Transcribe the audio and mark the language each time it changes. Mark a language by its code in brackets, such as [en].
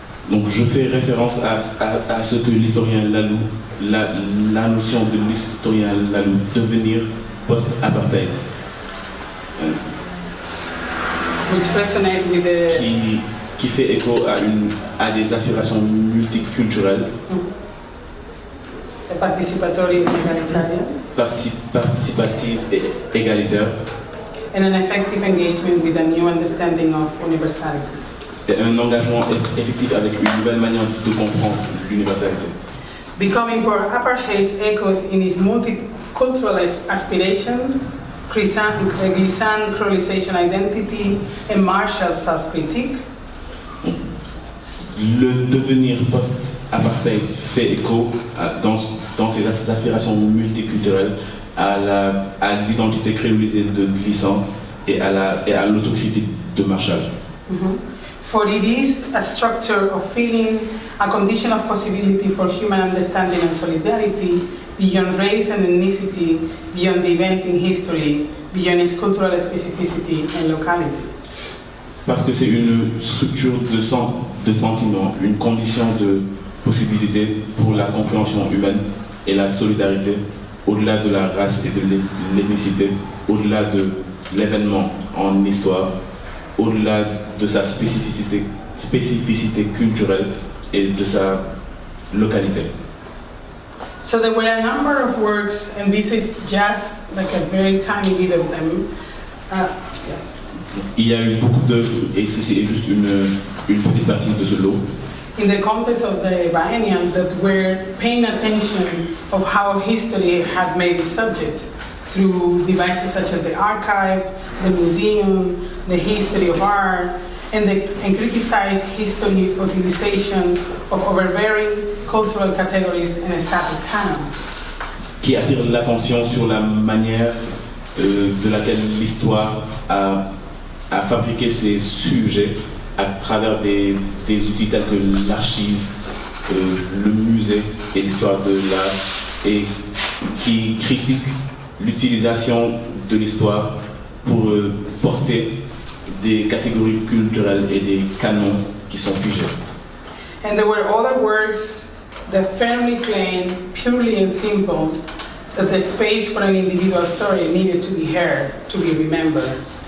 [fr] Donc je fais référence à ce que l'historien Lalou, la notion de l'historien Lalou, devenir post-apartheid. [en] Which resonate with the... [fr] Qui fait écho à des aspirations multiculturelles. [en] Participatory and egalitarian. [fr] Participative et égalitaire. [en] And an effective engagement with a new understanding of universality. [fr] Et un engagement effectif avec une nouvelle manière de comprendre l'universalité. [en] Becoming post-apartheid echoed in his multicultural aspiration, glissant crolization identity, and martial self-critique. [fr] Le devenir post-apartheid fait écho dans ses aspirations multiculturelles à l'identité créolisée de Glissant et à l'autocritique de Marshall. Mm-hmm. [en] For it is a structure of feeling, a condition of possibility for human understanding and solidarity beyond race and ethnicity, beyond the events in history, beyond its cultural specificity and locality. [fr] Parce que c'est une structure de sentiment, une condition de possibilité pour la compréhension humaine et la solidarité, au-delà de la race et de l'ethnicité, au-delà de l'événement en histoire, au-delà de sa spécificité culturelle et de sa localité. [en] So there were a number of works, and this is just like a very tiny bit of them. Yes. [fr] Il y a eu beaucoup d'œuvres, et ceci est juste une petite partie de ce lot. [en] In the context of the biennial, that were paying attention of how history had made the subject through devices such as the archive, the museum, the history of art, and criticized history utilization of overbearing cultural categories and established canons. [fr] Qui attire l'attention sur la manière de laquelle l'histoire a fabriqué ses sujets à travers des outils tels que l'archive, le musée et l'histoire de l'art, et qui critique l'utilisation de l'histoire pour porter des catégories culturelles et des canons qui sont figés. [en] And there were other works that firmly claimed, purely and simple, that the space for an individual story needed to be heard, to be remembered.